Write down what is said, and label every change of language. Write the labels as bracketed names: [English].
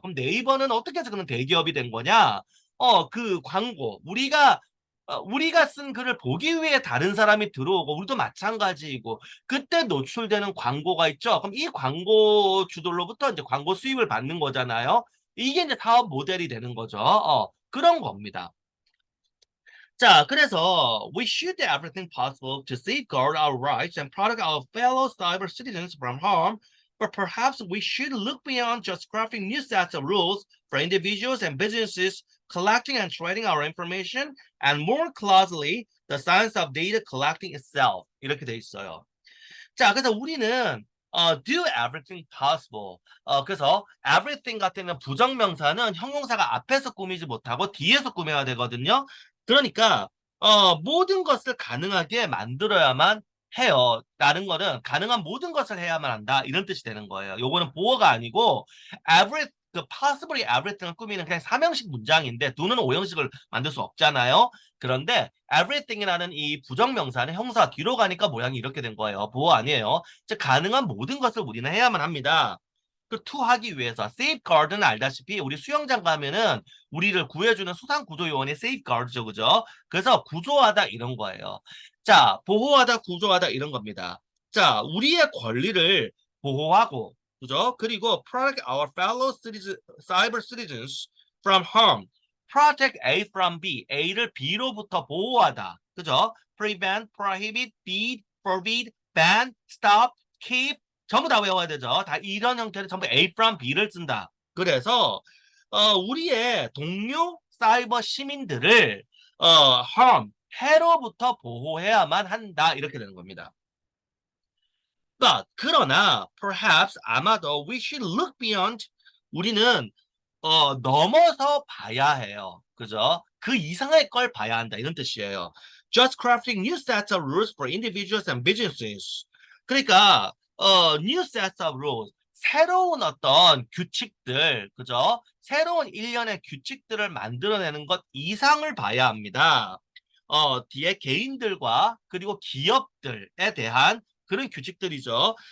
[Korean] 그럼 네이버는 어떻게 해서 그런 대기업이 된 거냐? 그 광고 우리가 쓴 글을 보기 위해 다른 사람이 들어오고 우리도 마찬가지이고 그때 노출되는 광고가 있죠. 그럼 이 광고주들로부터 이제 광고 수입을 받는 거잖아요. 이게 이제 사업 모델이 되는 거죠. 그런 겁니다. [English] 자, 그래서 we should do everything possible to safeguard our rights and protect our fellow cyber citizens from harm, but perhaps we should look beyond just crafting new sets of rules for individuals and businesses collecting and trading our information, and more closely, the science of data collecting itself. [Korean] 이렇게 돼 있어요. 자, 그래서 우리는 [English] do everything possible. [Korean] 그래서 everything 같은 부정명사는 형용사가 앞에서 꾸미지 못하고 뒤에서 꾸며야 되거든요. 그러니까 모든 것을 가능하게 만들어야만 해요. 다른 거는 가능한 모든 것을 해야만 한다. 이런 뜻이 되는 거예요. 요거는 보어가 아니고 그 possibly everything을 꾸미는 그냥 삼형식 문장인데 do는 오형식을 만들 수 없잖아요. 그런데 everything이라는 이 부정명사는 형사 뒤로 가니까 모양이 이렇게 된 거예요. 보어 아니에요. 즉 가능한 모든 것을 우리는 해야만 합니다. 그 to 하기 위해서 safeguard는 알다시피 우리 수영장 가면은 우리를 구해주는 수상구조요원이 safeguard죠, 그죠? 그래서 구조하다 이런 거예요. 자, 보호하다, 구조하다 이런 겁니다. 자, 우리의 권리를 보호하고, 그죠? 그리고 [English] protect our fellow citizens, cyber citizens from harm. protect A from B, [Korean] A를 B로부터 보호하다, 그죠? prevent, prohibit, bid, forbid, ban, stop, keep 전부 다 외워야 되죠. 다 이런 형태를 전부 A from B를 쓴다. 그래서 우리의 동료 사이버 시민들을 harm, 해로부터 보호해야만 한다. 이렇게 되는 겁니다. But 그러나 perhaps 아마도 [English] we should look beyond [Korean] 우리는 넘어서 봐야 해요. 그죠? 그 이상의 걸 봐야 한다 이런 뜻이에요. [English] Just crafting new sets of rules for individuals and businesses. [Korean] 그러니까 [English] new sets of rules [Korean] 새로운 어떤 규칙들, 그죠? 새로운 일련의 규칙들을 만들어내는 것 이상을 봐야 합니다. 뒤에 개인들과 그리고 기업들에 대한 그런 규칙들이죠.